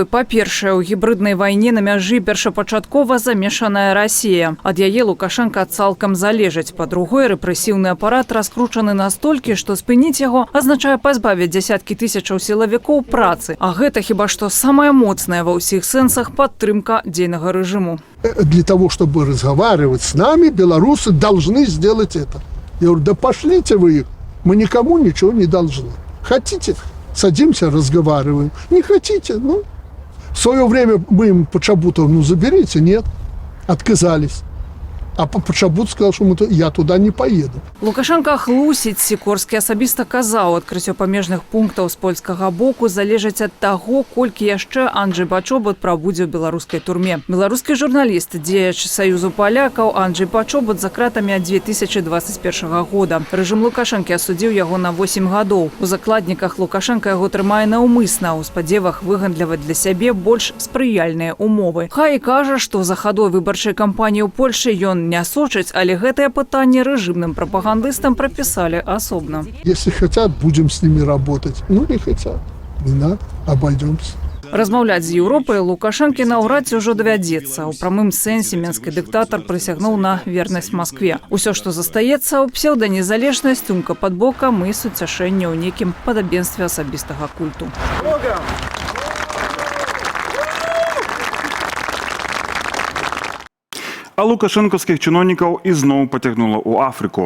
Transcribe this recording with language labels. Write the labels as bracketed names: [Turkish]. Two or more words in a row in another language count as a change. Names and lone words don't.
[Belarusian] Па-першае, у гібриднай вайне на мяжы першапачаткова замешаная Расія. Ад яе Лукашенка цалкам залежыць. Па-другое, рэпрэсіўны апарат раскручаны настолькі, што спыніць яго азначае пазбавіць дзясяткі тысячаў сілавікоў працы. А гэта хіба што самая моцная ва ўсіх сэнсах падтрымка дзейнага рэжыму. [Russian] Для того, чтобы разговаривать с нами, белорусы должны сделать это. Я говорю, да пошлите вы их, мы никому ничего не должны. Хотите, садимся, разговариваем. Не хотите, ну. В свое время мы им Почобутов, ну, заберите, нет. Отказались. А Почобут сказал, что я туда не поеду. [Belarusian] Лукашенко хлусіць. Сікорскі асабіста казаў, адкрыццё памежных пунктаў з польскага боку залежыць ад таго, колькі яшчэ Анджэй Пачобут прабудзе ў беларускай турме. Беларускі журналіст, дзеяч Саюзу палякаў Анджэй Пачобут за кратамі ад 2021 года. Рэжым Лукашэнкі асудзіў яго на 8 гадоў. У закладніках Лукашенко яго трымае наўмысна, у спадзевах выгандліваць для сябе больш спрыяльныя умовы. Хай і кажа, што за хадой выбарчай кампаніі ў Польшы ён не сочыць, але гэтае пытанне рэжымным прапагандыстам прапісалі асобна. [Russian] Если хотят, будем с ними работать. Ну, не хотят. Не надо, обойдемся. [Belarusian] Размаўляць з Еўропай Лукашэнкі наўрад ці ўжо давядзецца. У прамым сэнсе менскі дыктатар прысягнуў на вернасць Маскве. Усё, што застаецца, у псеўданезалежнасць, думка пад бокам і суцяшэнне ў нейкім падабенстве асабістага культу. А лукашэнкаўскіх чыноўнікаў ізноў пацягнула ў Афрыку.